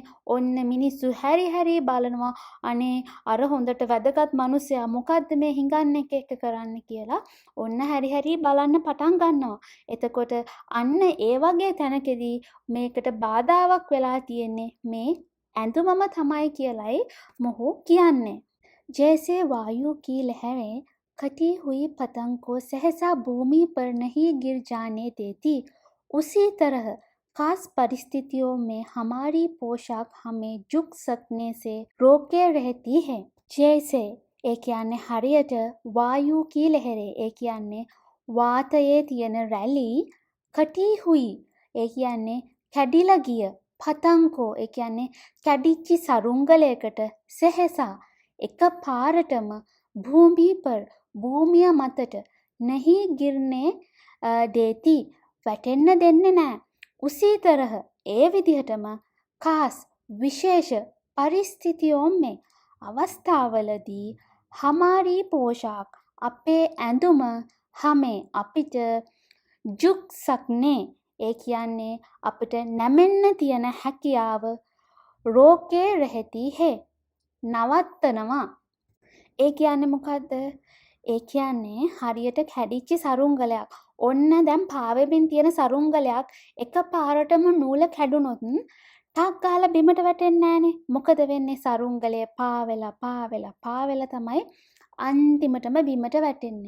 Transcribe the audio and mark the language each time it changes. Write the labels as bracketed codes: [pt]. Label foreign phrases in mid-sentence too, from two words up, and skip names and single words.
[si] ඔන්න මිනිස්සු හැරි බලනවා අනේ අර හොඳට වැදගත් මිනිසයා මොකද්ද මේ හිඟන්නේ එක කරන්නේ කියලා ඔන්න හැරි බලන්න පටන් ගන්නවා. එතකොට අන්න ඒ වගේ තැනකදී මේකට බාධාවක් වෙලා තියෙන්නේ මේ ඇඳුමම තමයි කියලයි මොහු කියන්නේ. [hi] जैसे वायु की लहरें कटी हुई पतंग को सहसा भूमि पर नहीं गिर जाने देती, उसी तरह खास परिस्थितियों में हमारी पोशाक हमें झुक सकने से रोके रहती है. जैसे एक याने हरियट वायु की लहरें एक याने [si] වාතයේ තියෙන රැලි [hi] कटी हुई [si] ඒ කියන්නේ කැඩිලා ගිය පතංකෝ ඒ කියන්නේ කැඩිච්ච සරුංගලයකට සෙහසා එක පාරටම භූමිය මතට [hi] नहीं गिरने देती [si] වැටෙන්න දෙන්නේ නැහැ. [hi] उसी तरह [si] ඒ විදිහටම [hi] खास विशेष परिस्थितियों में [si] අවස්ථාවලදී [hi] हमारी पोशाक [si] අපේ ඇඳුම हमें අපිට [hi] झुक सकने [si] ඒ කියන්නේ අපිට නැමෙන්න තියෙන හැකියාව [hi] रोके रहती है [si] නවත්තනවා. ඒ කියන්නේ මොකද්ද? ඒ කියන්නේ හරියට කැඩිච්ච සරුංගලයක්. ඔන්න දැන් පාවෙමින් තියෙන සරුංගලයක් එකපාරටම නූල කැඩුනොත් ටක් ගාලා බිමට වැටෙන්නේ නැහනේ. මොකද වෙන්නේ? සරුංගලය පාවෙලා තමයි අන්තිමටම බිමට වැටෙන්නේ.